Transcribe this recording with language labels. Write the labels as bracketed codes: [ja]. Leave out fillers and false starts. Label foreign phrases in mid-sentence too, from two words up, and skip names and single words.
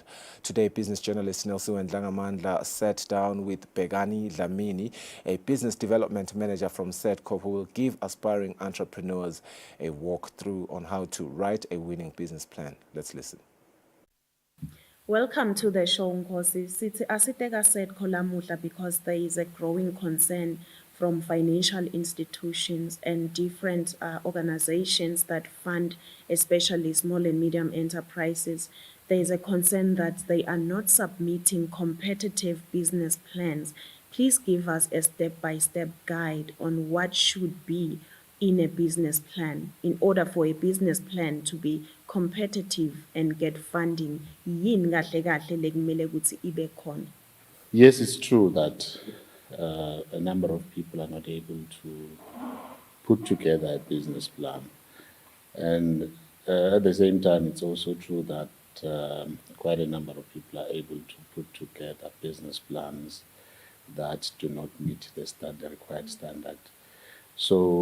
[en] Today, business journalist Nelsiwe Ndlangamandla sat down with Begani Dlamini, a business development manager from SEDCO, who will give aspiring entrepreneurs a walkthrough on how to write a winning business plan. Let's listen. Welcome to the show, Nkosi. [ss] Sithi asiteka [en] SEDCO lamuhla because there is a growing concern from financial institutions and different organizations that fund especially small and medium enterprises. There is a concern that they are not submitting competitive business plans. Please give us a step-by-step guide on what should be in a business plan in order for a business plan to be competitive and get funding. [ss] Yini kahle kahle lekumele ukuthi ibe khona? [en] Yes, it's true that a number of people are not able to put together a business plan. And at the same time, it's also true that quite a number of people are able to put together business plans that do not meet the required standard.